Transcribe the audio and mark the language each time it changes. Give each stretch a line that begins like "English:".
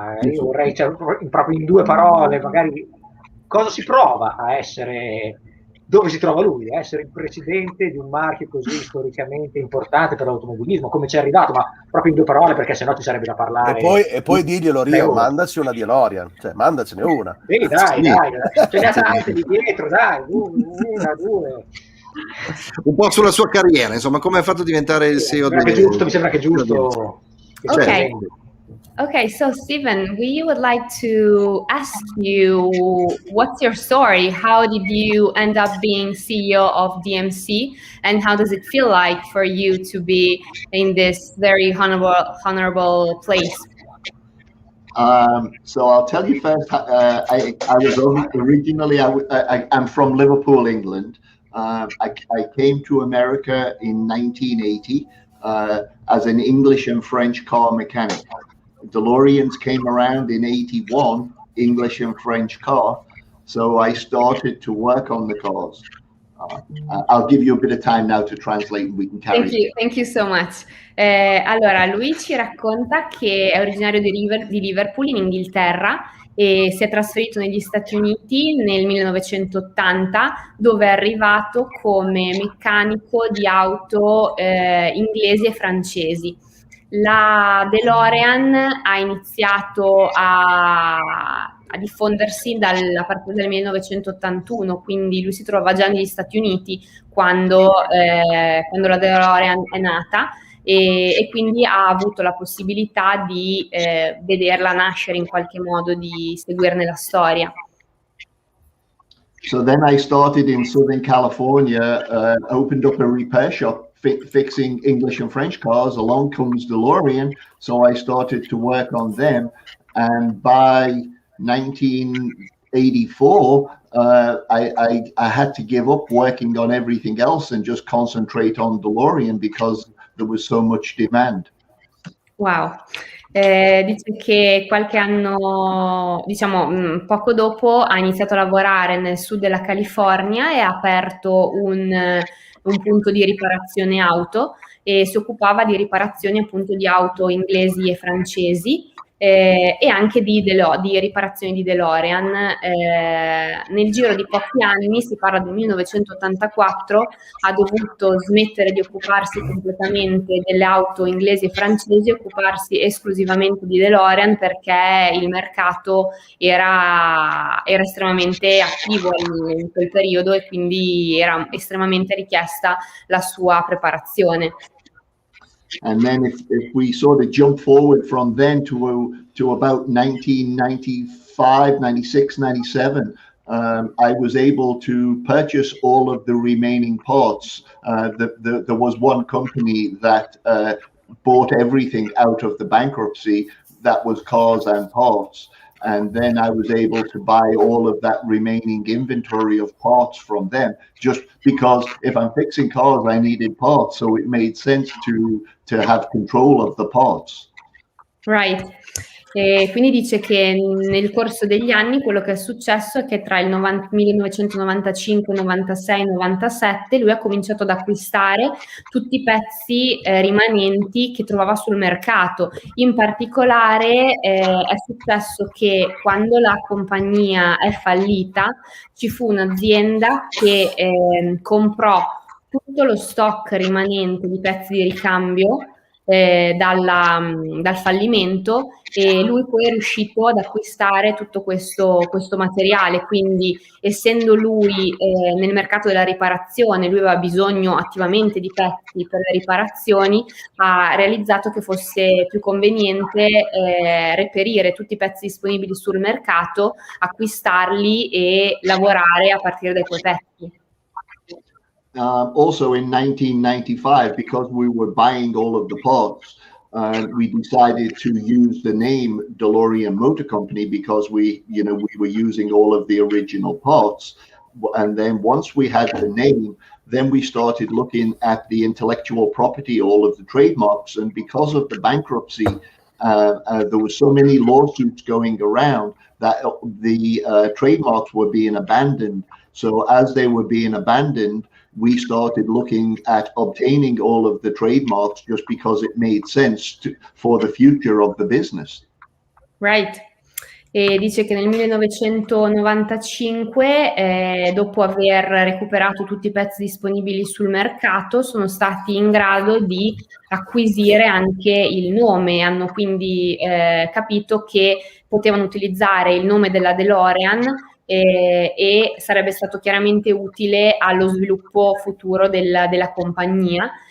Italian: Io vorrei, proprio in 2 parole, magari cosa si prova a essere, dove si trova lui, a essere il presidente di un marchio così storicamente importante per l'automobilismo, come ci è arrivato, ma proprio in 2 parole, perché sennò ci sarebbe da parlare. E poi diglielo, Rio, mandaci una DeLorean, cioè mandacene una. Dai, ce ne ha tante di dietro, dai, 1, 2. Un po' sulla sua carriera, insomma, come ha fatto diventare il CEO mi sembra che è giusto.
English: Okay, so Steven, we would like to ask you, what's your story? How did you end up being CEO of DMC, and how does it feel like for you to be in this very honorable place? So I'll tell you first. I was originally. I'm from Liverpool, England. I came to America in 1980 as an English and French car mechanic. DeLoreans came around in 81, English and French car. So I started to work on the cars. I'll give you a bit of time now to translate and we can carry. Thank you so much.
Italian: Allora, lui ci racconta che è originario di Liverpool in Inghilterra e si è trasferito negli Stati Uniti nel 1980, dove è arrivato come meccanico di auto inglesi e francesi. La DeLorean ha iniziato a diffondersi a partire del 1981, quindi lui si trova già negli Stati Uniti quando la DeLorean è nata e quindi ha avuto la possibilità di vederla nascere in qualche modo, di seguirne la storia.
English: So then I started in Southern California, opened up a repair shop fixing English and French cars. Along comes DeLorean, so I started to work on them, and by 1984 I had to give up working on everything else and just concentrate on DeLorean because there was so much demand. Wow.
Italian: Dice che qualche anno, diciamo poco dopo, ha iniziato a lavorare nel sud della California e ha aperto un punto di riparazione auto e si occupava di riparazioni appunto di auto inglesi e francesi. E anche di riparazioni di DeLorean. Nel giro di pochi anni, si parla del 1984, ha dovuto smettere di occuparsi completamente delle auto inglesi e francesi e occuparsi esclusivamente di DeLorean, perché il mercato era estremamente attivo in quel periodo e quindi era estremamente richiesta la sua preparazione.
English: And then if we sort of jump forward from then to about 1995, 96, 97, I was able to purchase all of the remaining parts. There was one company that bought everything out of the bankruptcy, that was cars and parts. And then I was able to buy all of that remaining inventory of parts from them, just because if I'm fixing cars, I needed parts. So it made sense to have control of the parts. Right.
Italian: E quindi dice che nel corso degli anni quello che è successo è che tra il 1995, 96, 97 lui ha cominciato ad acquistare tutti i pezzi rimanenti che trovava sul mercato. In particolare è successo che quando la compagnia è fallita ci fu un'azienda che comprò tutto lo stock rimanente di pezzi di ricambio dal fallimento, e lui poi è riuscito ad acquistare tutto questo materiale. Quindi, essendo lui nel mercato della riparazione, lui aveva bisogno attivamente di pezzi per le riparazioni, ha realizzato che fosse più conveniente reperire tutti i pezzi disponibili sul mercato, acquistarli e lavorare a partire da quei pezzi.
English: Also in 1995, because we were buying all of the parts, we decided to use the name DeLorean Motor Company, because we were using all of the original parts. And then once we had the name, then we started looking at the intellectual property, all of the trademarks. And because of the bankruptcy, there were so many lawsuits going around that the trademarks were being abandoned. So as they were being abandoned, we started looking at obtaining all of the trademarks, just because it made sense for the future of the business. Right.
Italian: E dice che nel 1995, dopo aver recuperato tutti i pezzi disponibili sul mercato, sono stati in grado di acquisire anche il nome. Hanno quindi capito che potevano utilizzare il nome della DeLorean e sarebbe stato chiaramente utile allo sviluppo futuro della compagnia.